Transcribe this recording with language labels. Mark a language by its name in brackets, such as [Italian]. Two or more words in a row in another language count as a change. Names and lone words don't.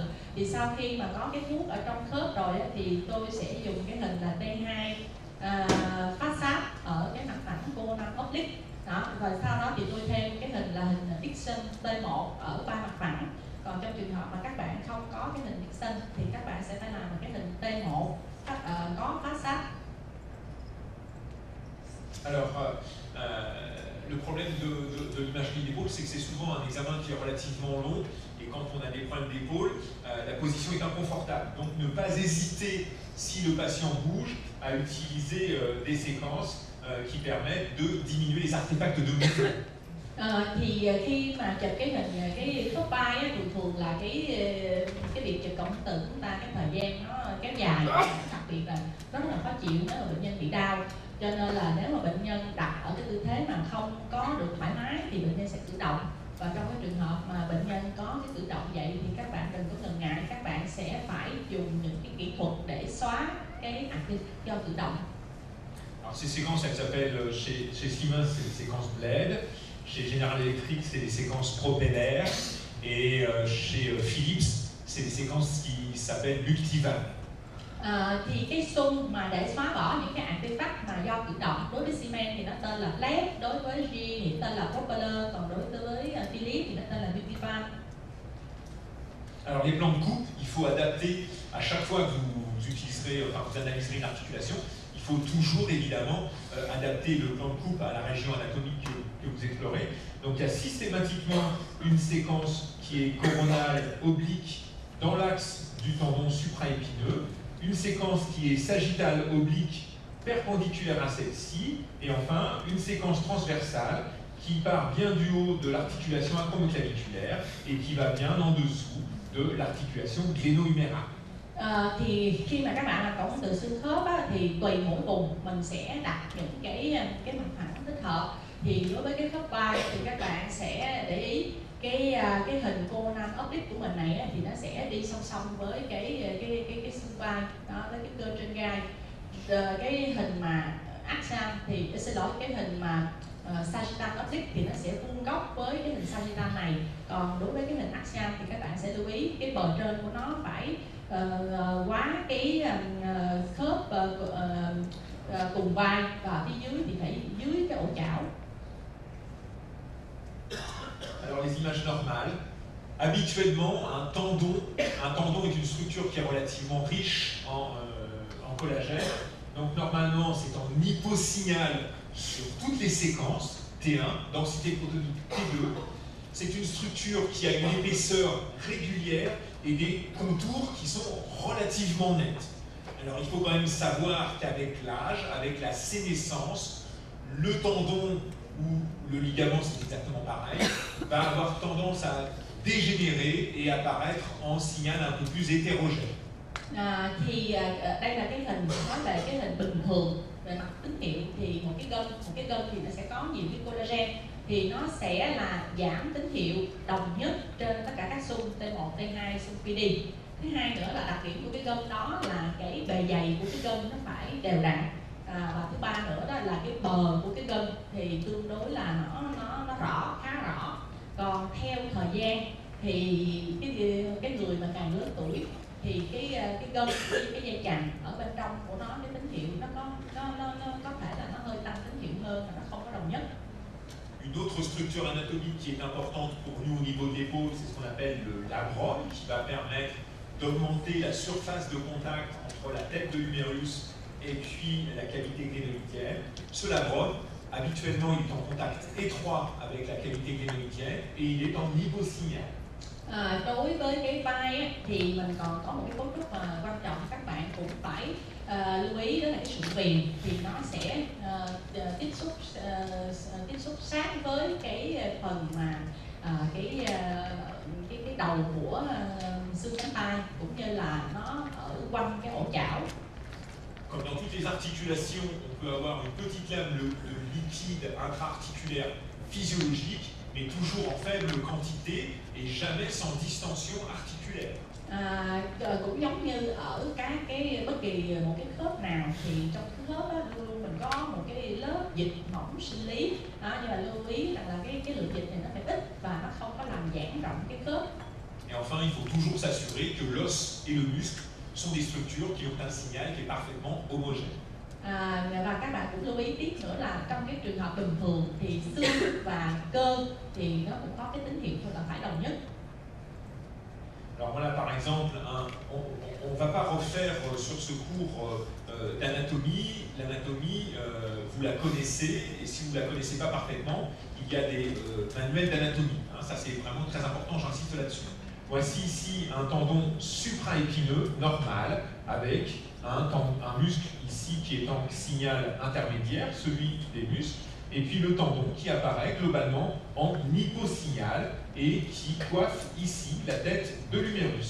[Vietnamese] Thì sau khi mà có cái thuốc ở trong khớp rồi thì tôi sẽ dùng cái hình là T2 [English] phát sát [Vietnamese] ở cái mặt phẳng [English] coronal oblique. [Vietnamese] Đó, rồi sau đó thì tôi thêm cái hình là hình Dixon T1 ở 3 mặt phẳng. Còn trong trường hợp mà các bạn không có cái hình Dixon thì các bạn sẽ phải làm một cái hình T1 có [English] phát sát. [French] Alors, le problème de l'imagerie d'épaule, c'est que c'est souvent un examen qui est relativement long, et quand on a des problèmes d'épaule, la position est inconfortable. Donc ne pas hésiter, si le patient bouge, à utiliser des séquences qui permettent de diminuer les artefacts de mouvement. [Vietnamese] Thì khi mà chụp cái hình cái khớp vai thường là cái việc chụp cộng hưởng từ chúng ta cái thời gian nó kéo dài, đặc biệt là rất là khó chịu nếu mà bệnh nhân bị đau. Cho nên là nếu mà bệnh nhân đặt ở cái tư thế mà không có được thoải mái thì bệnh nhân sẽ cử động. Và trong cái trường hợp mà bệnh nhân có cái cử động vậy thì các bạn đừng có ngần ngại, các bạn sẽ phải dùng những cái kỹ thuật để xóa cái do cử động. [French] Alors ces séquences, elles s'appellent chez Siemens, c'est les séquences Bled, chez General Electric, c'est les séquences Propeller, et chez Philips, c'est des séquences qui s'appellent Multivan. [Vietnamese] Thì cái xung mà để xóa bỏ những cái artifact mà do cử động, đối với Siemens thì nó tên là Flex, đối với G thì tên là Propeller, còn đối với Philips thì nó tên là Beautify. [French] Alors les plans de coupe, il faut adapter à chaque fois que vous utiliserez, enfin vous analyserez une articulation, il faut toujours évidemment adapter le plan de coupe à la région anatomique que vous explorez. Donc il y a systématiquement une séquence qui est coronale oblique dans l'axe du tendon supraépineux, une séquence qui est sagittale oblique perpendiculaire à celle-ci, et enfin une séquence transversale qui part bien du haut de l'articulation acromioclaviculaire et qui va bien en dessous de l'articulation gléno-humérale. [Vietnamese] Thì khi mà các bạn làm cộng từ xương khớp á, thì tùy mỗi vùng mình sẽ đặt những cái mặt phẳng thích hợp. Thì đối với cái khớp vai thì các bạn sẽ để ý cái hình [English] coronal oblique [Vietnamese] của mình này á, thì nó sẽ đi song song với cái xương vai đó, với cái cơ trên gai. Cái hình mà axial thì xin lỗi, cái hình mà [English] sagittal oblique [Vietnamese] thì nó sẽ vuông góc với cái hình sagittal này. Còn đối với cái hình axial thì các bạn sẽ lưu ý cái bờ trên của nó phải quá cái khớp cùng vai, và phía dưới thì phải dưới cái ổ chảo. [French] Alors les images normales, habituellement un tendon est une structure qui est relativement riche en collagène. Donc normalement c'est en hyposignal sur toutes les séquences, T1, densité protonique T2. C'est une structure qui a une épaisseur régulière et des contours qui sont relativement nets. Alors il faut quand même savoir qu'avec l'âge, avec la sénescence, le tendon ou le ligament, c'est exactement pareil, va avoir tendance à dégénérer et apparaître en signal un peu plus hétérogène. [Vietnamese] Đây là cái hình nói về cái hình bình thường về mặt tín hiệu, thì một cái gân thì nó sẽ có nhiều cái collagen, thì nó sẽ là giảm tín hiệu đồng nhất trên tất cả các xung T1, T2, xung PD. Thứ hai nữa là đặc điểm của cái gân đó là cái bề dày của cái gân nó phải đều đặn. Và thứ ba nữa đó là cái bờ của cái gân thì tương đối là nó rõ, khá rõ. Còn theo thời gian thì cái người mà càng lớn tuổi thì cái gân, cái dây chằng ở bên trong của nó, cái tín hiệu nó có thể là nó hơi tăng tín hiệu hơn, và nó không có đồng nhất. [French] Une autre structure anatomique qui est importante pour nous au niveau de l'épaule, c'est ce qu'on appelle la brogue, qui va permettre d'augmenter la surface de contact entre la tête de l'humérus et puis la cavité glénoïdienne. Ce labrum, habituellement, il est en contact étroit avec la cavité glénoïdienne et il est en hyposignal. [Vietnamese] Đối với cái vai á, thì mình còn có một cái cấu trúc mà quan trọng các bạn cũng phải lưu ý, đó là cái sụn viền, thì nó sẽ tiếp xúc sát với cái phần mà cái đầu của xương cánh tay, cũng như là nó ở quanh cái ổ chảo. [French] Comme dans toutes les articulations, on peut avoir une petite lame de liquide intra-articulaire physiologique, mais toujours en faible quantité et jamais sans distension articulaire. [Vietnamese] Cũng giống như ở bất kỳ một cái khớp nào, thì trong cái khớp đó, luôn luôn mình có một cái lớp dịch mỏng sinh lý, nhưng mà lưu ý rằng là cái lượng dịch này nó phải ít và nó không có làm giãn rộng cái khớp. [French] Et enfin, il faut toujours s'assurer que l'os et le muscle sont des structures qui ont un signal qui est parfaitement homogène. [Vietnamese] Và các bạn cũng lưu ý tiếp nữa là trong cái trường hợp bình thường thì xương và cơ thì nó cũng có cái tín hiệu thôi là phải đồng nhất. [French] Alors voilà par exemple, on ne va pas refaire sur ce cours d'anatomie. L'anatomie, vous la connaissez, et si vous ne la connaissez pas parfaitement, il y a des manuels d'anatomie. Ça c'est vraiment très important, j'insiste là-dessus. Voici ici un tendon supraépineux normal avec un muscle ici qui est en signal intermédiaire, celui des muscles, et puis le tendon qui apparaît globalement en hyposignal et qui coiffe ici la tête de l'humérus.